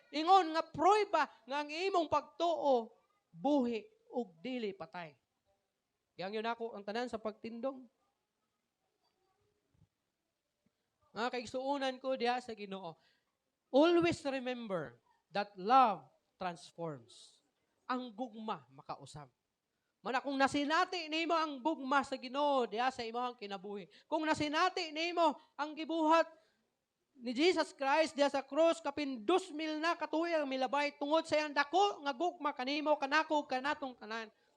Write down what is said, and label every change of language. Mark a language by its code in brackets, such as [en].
[ceb] Ingon nga prueba nga ang imong pagtuo buhi ug dili patay. Yang yun ako ang tanan sa pagtindong. Nga kaigsuunan ko diha sa Ginoo. [en] Always remember that love transforms. [ceb] Ang gugma makausab. Mana kung nasinati nimo ang gugma sa Ginoo diha sa imong kinabuhi. Kung nasinati nimo ang gibuhat ni Jesus Christ diha sa cross kapin 2,000 na katuig ang milabay tungod sa iyang dako nga gugma kanimo kanako kanatong tanan.